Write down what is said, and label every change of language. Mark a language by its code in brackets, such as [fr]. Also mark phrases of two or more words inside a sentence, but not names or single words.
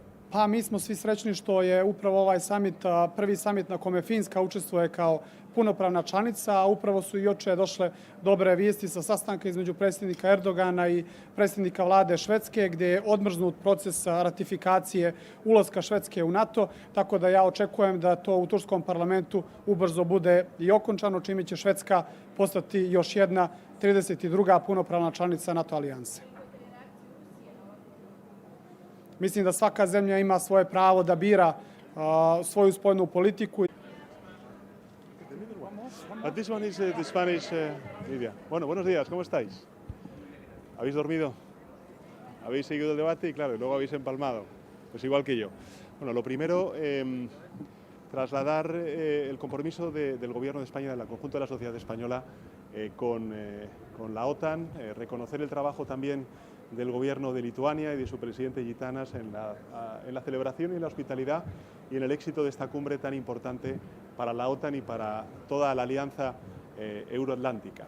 [sr] Pa mi smo svi srećni što je upravo ovaj summit, prvi summit na kome Finska učestvuje kao punopravna članica, a upravo su i juče došle dobre vijesti sa sastanka između predsjednika Erdogana i predsjednika vlade Švedske, gdje je odmrznut proces ratifikacije ulaska Švedske u NATO, tako da ja očekujem da to u turskom parlamentu ubrzo bude i okončano, čime će Švedska postati još jedna 32. punopravna članica NATO alijanse. Mislim da svaka zemlja ima svoje pravo da bira svoju spoljnu politiku. [en] This one is the Spanish media. [es] Bueno, buenos días, ¿cómo estáis? ¿Habéis dormido? ¿Habéis seguido el debate? Y claro, luego habéis empalmado. Pues igual que yo. Bueno, lo primero, trasladar el compromiso del Gobierno de España, del conjunto de la sociedad española, con la OTAN, reconocer el trabajo también del Gobierno de Lituania y de su presidente Gitanas en la celebración y en la hospitalidad y en el éxito de esta cumbre tan importante para la OTAN y para toda la alianza euroatlántica.